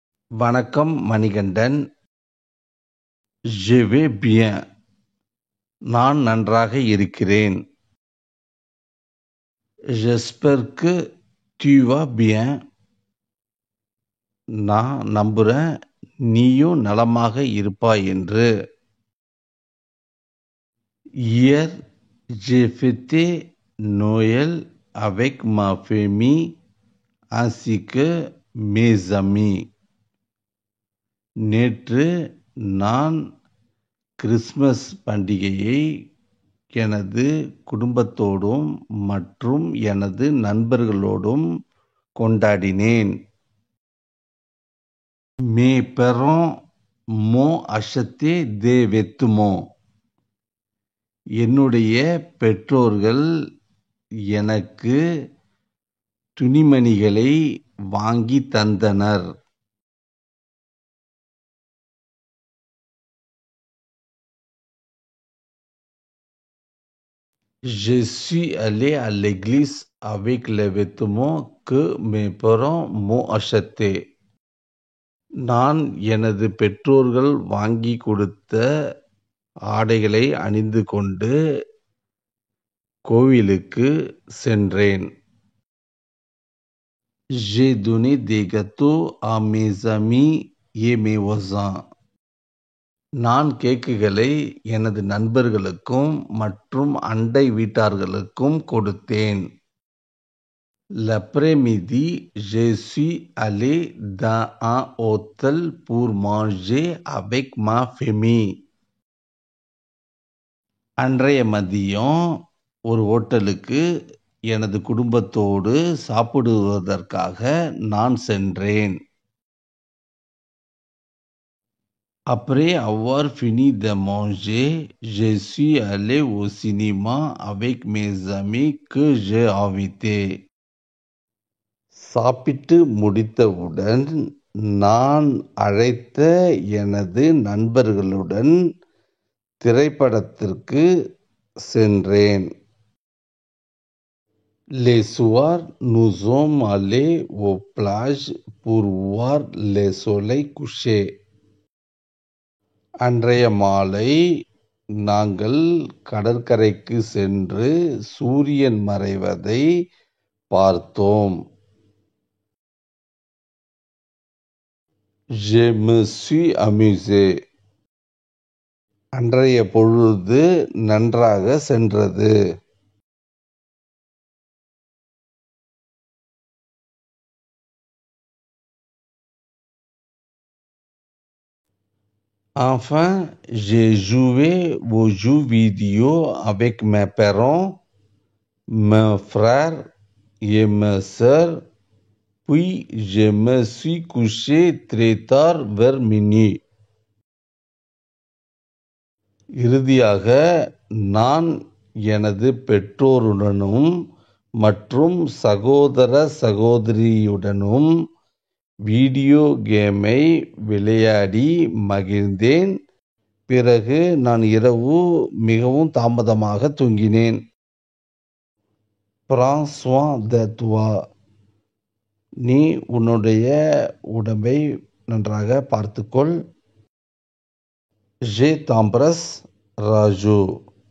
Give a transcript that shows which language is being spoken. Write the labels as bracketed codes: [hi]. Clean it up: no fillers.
[ta] வணக்கம் Manikandan. [fr] Je vais bien, [ta] நான் நன்றாக இருக்கிறேன். [fr] J'espère que tu vas bien, [ta] நான் நம்புகிறேன் நீயும் நலமாக இருப்பாய் என்று. [fr] Hier, j'ai fêté Noël avec ma famille ainsi que mes amis. [ta] நேற்று நான் கிறிஸ்மஸ் பண்டிகையை எனது குடும்பத்தோடும் மற்றும் எனது நண்பர்களோடும் கொண்டாடினேன். [fr] Mes parents m'ont acheté des vêtements. [ta] என்னுடைய பெற்றோர்கள் எனக்கு துணிமணிகளை வாங்கி தந்தனர். [fr] Je suis allé à l'église avec les vêtements que mes parents m'ont achetés. [ta] நான் எனது பெற்றோர்கள் வாங்கி கொடுத்த ஆடைகளை அணிந்து கொண்டு கோவிலுக்கு சென்றேன். [fr] J'ai donné des gâteaux à mes amis ஏ மேவோசான். [ta] நான் கேக்குகளை எனது நண்பர்களுக்கும் மற்றும் அண்டை வீட்டார்களுக்கும் கொடுத்தேன். [fr] L'après-midi, je suis allé dans un hôtel pour manger avec ma famille. [ta] அன்றைய மதியம் ஒரு ஹோட்டலுக்கு எனது குடும்பத்தோடு சாப்பிடுவதற்காக நான் சென்றேன். [fr] Après avoir fini de manger, je suis allé au cinéma avec mes amis que j'ai invités. [ta] சாப்பிட்டு முடித்தவுடன் நான் அழைத்த எனது நண்பர்களுடன் திரைப்படத்திற்கு சென்றேன். [fr] Les soirs, nous sommes allés aux plages pour voir le soleil coucher. [ta] அன்றைய மாலை நாங்கள் கடற்கரைக்கு சென்று சூரியன் மறைவதை பார்த்தோம். [fr] Je me suis amusé. [ta] அன்றைய பொழுது நன்றாக சென்றது. [fr] Enfin, j'ai joué aux jeux vidéo avec mes parents, mes frères et mes sœurs, puis je me suis couché très tard vers minuit. [ta] இறுதியாக நான் எனது பெற்றோருடனும் மற்றும் சகோதர சகோதரியுடனும் வீடியோ கேமை விளையாடி மகிழ்ந்தேன். பிறகு நான் இரவு மிகவும் தாமதமாக தூங்கினேன். [fr] Prends soin de toi. [ta] நீ உன்னுடைய உடம்பை நன்றாக பார்த்துக்கொள். [fr] Je t'embrasse, ராஜு.